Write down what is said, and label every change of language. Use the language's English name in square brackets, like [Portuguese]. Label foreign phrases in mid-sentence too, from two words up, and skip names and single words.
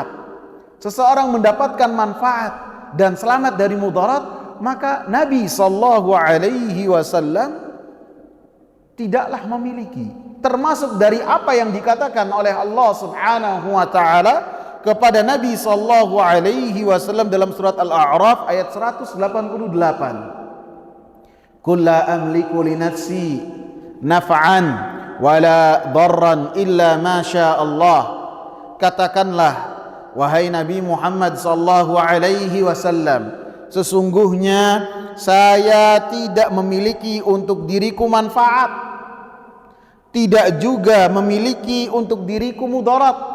[Indonesian] Seseorang mendapatkan manfaat dan selamat dari mudarat, maka Nabi [Arabic] صلى الله عليه وسلم [Indonesian] tidaklah memiliki. Termasuk dari apa yang dikatakan oleh Allah [Arabic] سبحانه وتعالى [Indonesian] kepada Nabi [Arabic] صلى الله عليه وسلم [Indonesian] dalam surat Al-A'raf ayat 188. [Arabic] قل لا أملك لنفسي نفعا ولا ضرا إلا ما شاء الله. [Indonesian] Katakanlah wahai Nabi Muhammad [Arabic] صلى الله عليه وسلم, [Indonesian] sesungguhnya saya tidak memiliki untuk diriku manfaat, tidak juga memiliki untuk diriku mudarat.